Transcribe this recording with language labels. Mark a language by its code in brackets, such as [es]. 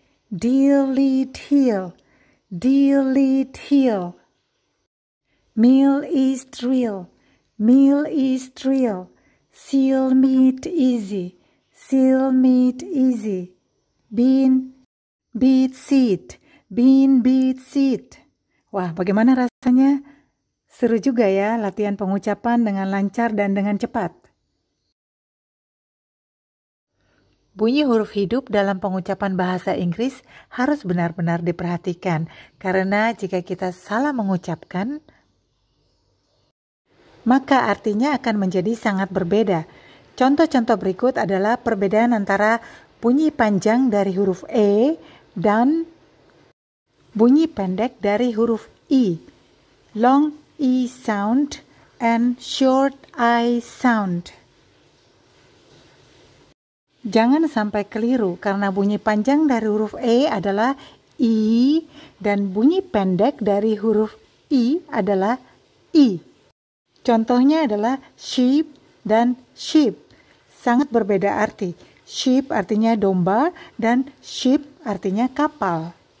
[en] Deal, lead, heal, deal, lead, heal. Meal, east, real, meal, east, real. Seal, meat, easy, seal, meat, easy. Bean, beat, seat, bean, beat, seat. [id] Wah, bagaimana rasanya? Seru juga ya latihan pengucapan dengan lancar dan dengan cepat. Bunyi huruf hidup dalam pengucapan bahasa Inggris harus benar-benar diperhatikan, karena jika kita salah mengucapkan, maka artinya akan menjadi sangat berbeda. Contoh-contoh berikut adalah perbedaan antara bunyi panjang dari huruf E dan bunyi pendek dari huruf I. [en] Long E sound and short I sound. [id] Jangan sampai keliru karena bunyi panjang dari huruf E adalah I dan bunyi pendek dari huruf I adalah I. Contohnya adalah sheep dan sheep. Sangat berbeda arti. Sheep artinya domba dan ship artinya kapal.